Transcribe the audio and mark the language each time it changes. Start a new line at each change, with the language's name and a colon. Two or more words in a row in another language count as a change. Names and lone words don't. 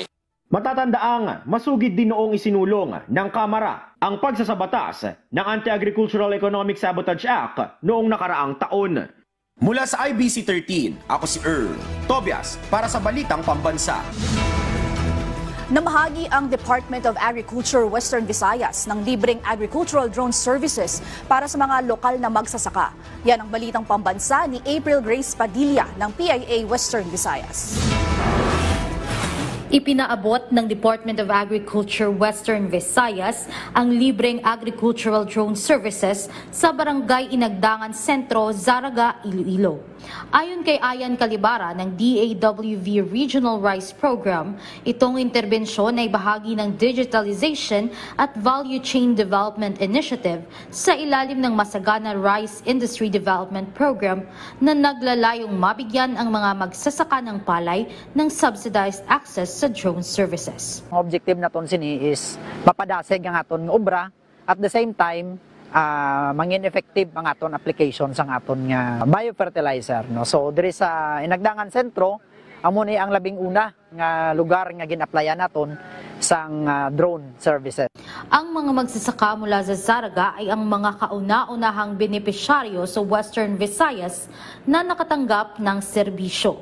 Filipino: Matatandaang masugid din noong isinulong ng Kamara ang pagsasabatas ng Anti-Agricultural Economic Sabotage Act noong nakaraang taon. Mula sa IBC 13, ako si Earl Tobias para sa Balitang Pambansa. Namahagi ang Department of Agriculture Western Visayas ng libreng
English: agricultural drone services
Filipino: para sa mga lokal na magsasaka. Yan ang Balitang Pambansa ni April Grace Padilla ng PIA Western Visayas. Ipinaabot ng Department of Agriculture Western Visayas ang libreng
English: agricultural drone services
Filipino: sa Barangay Inagdangan Sentro, Zaraga, Iloilo. Ayon kay Ayan Calibara ng DAWV Regional Rice Program, itong interbensyon ay bahagi ng Digitalization at Value Chain Development Initiative sa ilalim ng Masagana Rice Industry Development Program na naglalayong mabigyan ang mga magsasaka ng palay ng
English: subsidized access
Filipino: sa
English: drone services.
Hiligaynon: Ang objective naton sini is mapadasig ang aton nga obra
English: at the same time
Hiligaynon: mangin effective ang aton application sa aton nga biofertilizer, no. So diri sa Inagdangan Sentro amo ni ang labing una nga lugar nga gin-applyan naton sang
English: drone services.
Filipino: Ang mga magsasaka mula sa Zaraga ay ang mga kauna-unahang benepisyaryo sa Western Visayas na nakatanggap ng serbisyo.